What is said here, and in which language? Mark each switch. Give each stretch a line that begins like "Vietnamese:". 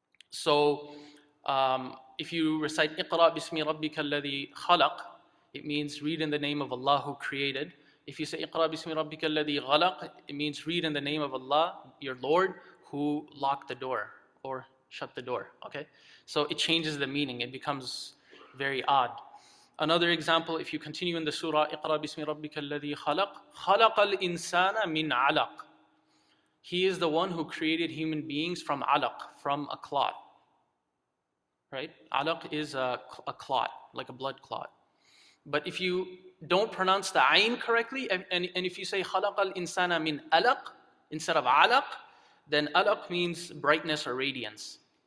English: So, if you recite
Arabic: Iqra Bismi Rabbika alladhi khalaq,
English: it means read in the name of Allah who created. If you say
Arabic: Iqra Bismi Rabbika alladhi khalaq,
English: it means read in the name of Allah, your Lord, who locked the door or shut the door. Okay, so it changes the meaning. It becomes very odd. Another example, if you continue in the surah,
Arabic: اقرأ بسم ربك الذي خلق خلق الإنسان من علق.
English: He is the one who created human beings from alaq, from a clot. Right? Alaq is a clot, like a blood clot. But if you don't pronounce the ayn correctly, and if you say
Arabic: خلق الإنسان من
English: alaq instead of alaq, then alaq means brightness or radiance.